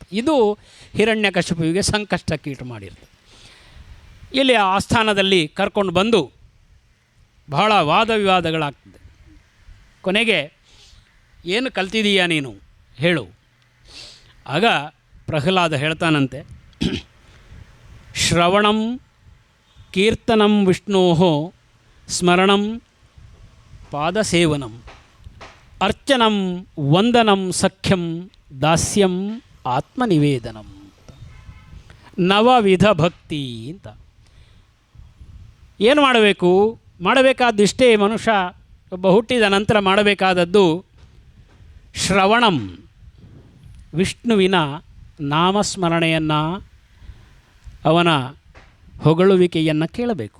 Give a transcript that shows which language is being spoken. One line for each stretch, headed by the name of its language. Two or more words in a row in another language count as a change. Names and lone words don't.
Kannada: ಇದು ಹಿರಣ್ಯಕಶಿಪುವಿಗೆ ಸಂಕಷ್ಟಕ್ಕೀಟು ಮಾಡಿರ್ತದೆ. ಇಲ್ಲಿ ಆ ಆಸ್ಥಾನದಲ್ಲಿ ಕರ್ಕೊಂಡು ಬಂದು ಬಹಳ ವಾದ ವಿವಾದಗಳಾಗ್ತದೆ. ಕೊನೆಗೆ ಏನು ಕಲ್ತಿದೀಯಾ ನೀನು ಹೇಳು. ಆಗ ಪ್ರಹ್ಲಾದ ಹೇಳ್ತಾನಂತೆ,
Sanskrit: ಶ್ರವಣಂ ಕೀರ್ತನಂ ವಿಷ್ಣೋ ಸ್ಮರಣಂ ಪಾದಸೇವನಂ ಅರ್ಚನಂ ವಂದನಂ ಸಖ್ಯಂ ದಾಸ್ಯಂ ಆತ್ಮನಿವೇದನಂ.
Kannada: ನವವಿಧ ಭಕ್ತಿ ಅಂತ. ಏನು ಮಾಡಬೇಕು? ಮಾಡಬೇಕಾದಿಷ್ಟೇ. ಮನುಷ್ಯ ಒಬ್ಬ ಹುಟ್ಟಿದ ನಂತರ ಮಾಡಬೇಕಾದದ್ದು ಶ್ರವಣಂ, ವಿಷ್ಣುವಿನ ನಾಮಸ್ಮರಣೆಯನ್ನು, ಅವನ ಹೊಗಳುವಿಕೆಯನ್ನು ಕೇಳಬೇಕು.